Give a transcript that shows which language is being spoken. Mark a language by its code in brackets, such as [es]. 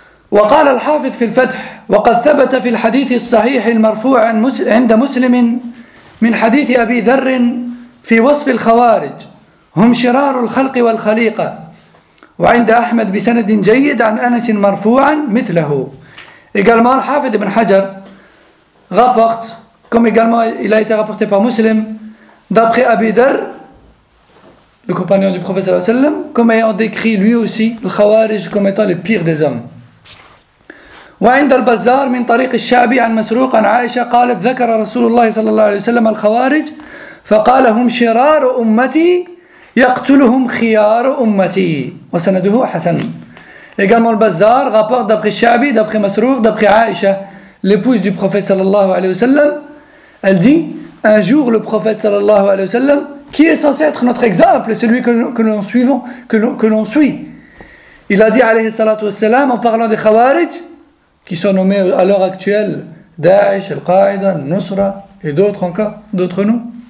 [ar] وقال الحافظ في الفتح وقد ثبت في الحديث الصحيح المرفوع عند مسلم من حديث أبي ذر في وصف الخوارج هم شرار الخلق والخليقة وعند أحمد بسند جيد عن أنس مرفوعا مثله. [fr] Également, Hafid ibn Hajar rapporte, comme également il a été rapporté par Muslim, d'après Abi Dharr, le compagnon du prophète sallallahu alayhi wa sallam, comme ayant décrit lui aussi le Khawarij comme étant les pires des hommes. [ar] وعند البزار من طريق الشعبي عن مسروق عن عائشة قالت ذكر رسول الله صلى الله عليه وسلم الخوارج فقال هم شرار أمتي يقتلهم خيار أمتي وسنده حسن. [fr] Également le bazar rapporte d'après Shabi, d'après Masrouk, d'après Aisha, l'épouse du prophète sallallahu alayhi wa sallam, elle dit, un jour le prophète sallallahu alayhi wa sallam, qui est censé être notre exemple, celui que l'on suit, il a dit alayhi salatu wa sallam, en parlant des khawarij, qui sont nommés à l'heure actuelle Daesh, Al-Qaïda, Nusra et d'autres encore, d'autres noms.